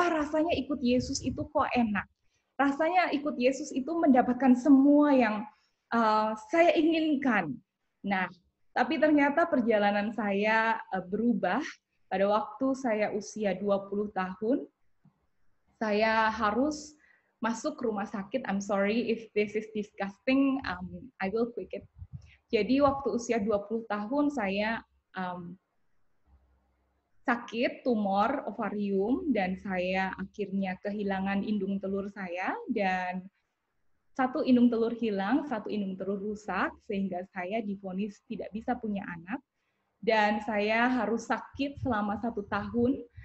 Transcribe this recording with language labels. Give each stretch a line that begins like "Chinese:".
Indonesian: Wah, rasanya ikut Yesus itu kok enak. Rasanya ikut Yesus itu mendapatkan semua yang saya inginkan. Nah, tapi ternyata perjalanan saya berubah pada waktu saya usia 20 tahun. Saya harus masuk rumah sakit.
English: I'm sorry if this is disgusting, I will quick it.
Indonesian: Jadi waktu usia 20 tahun saya sakit tumor ovarium dan saya akhirnya kehilangan indung telur saya, dan satu indung telur hilang, satu indung telur rusak, sehingga saya divonis tidak bisa punya anak, dan saya harus sakit selama 1 tahun.